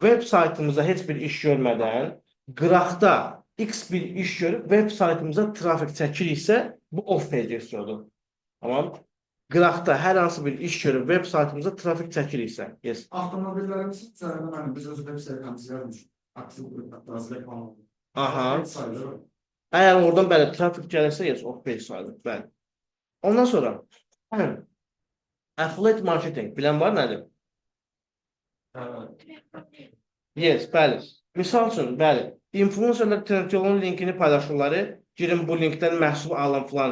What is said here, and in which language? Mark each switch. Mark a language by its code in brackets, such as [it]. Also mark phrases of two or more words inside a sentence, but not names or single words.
[az] web saytımıza heç bir iş görmədən qıraqda X bir iş görüb web saytımıza trafik çəkiriksə, bu [en] off-page SEO'dur. [az] Tamam? Qıraqda hər hansı bir iş görüb web saytımıza trafik çəkiriksə, yes. Avtomobillərimizin üzərində mən biz öz web saytımızı yazmışıq. Aktiv biraz reklam oldu. Aha. Sayılır. Əgər oradan bəli trafik gəlirsə, [en] yes, off-page [az] sayılır. Bəli. Ondan sonra [en] affiliate marketing [az] bilən var nədir? Yes, bəli. Misal üçün, bəli, influencerlar Trendyolun linkini paylaşırlar, girin bu linkdən məhsul alın filan.